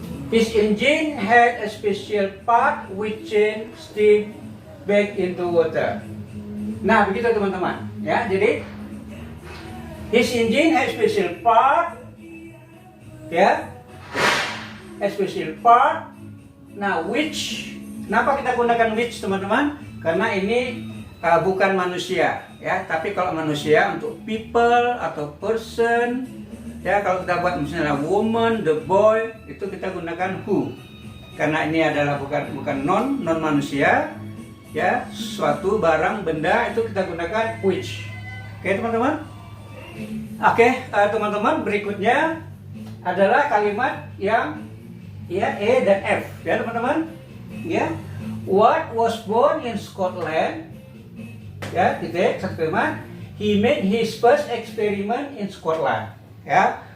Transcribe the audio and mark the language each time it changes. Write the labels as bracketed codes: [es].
[en] His engine had a special part which change steam back into water. [id] Nah begitu teman-teman ya. Jadi [en] his engine had a special part ya, a special part. [id] Nah which, kenapa kita gunakan which teman-teman? Karena ini bukan manusia ya, tapi kalau manusia untuk people atau person ya, kalau kita buat misalnya woman, the boy, itu kita gunakan who. Karena ini adalah bukan non manusia ya, suatu barang benda itu kita gunakan which. Oke teman-teman. Oke teman-teman, berikutnya adalah kalimat yang ya E dan F ya teman-teman ya. [en] Watt was born in Scotland ya, [id] titik satu kalimat. [en] He made his first experiment in Scotland ya.